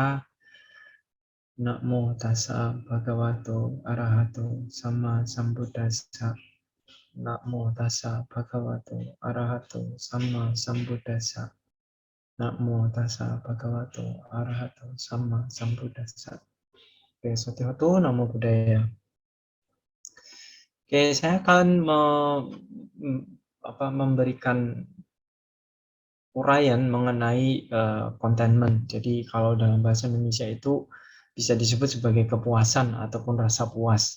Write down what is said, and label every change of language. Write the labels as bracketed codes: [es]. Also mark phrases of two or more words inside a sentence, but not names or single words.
[pi] Namo tassa bhagavato arahato sama sambuddhassa. Namo tassa bhagavato arahato sama sambuddhassa. Namo tassa bhagavato arahato sama sambuddhassa. Oke, Satihotu, Namo Buddhaya. [id] Oke, saya akan memberikan uraian mengenai contentment. Jadi kalau dalam bahasa Indonesia itu bisa disebut sebagai kepuasan ataupun rasa puas.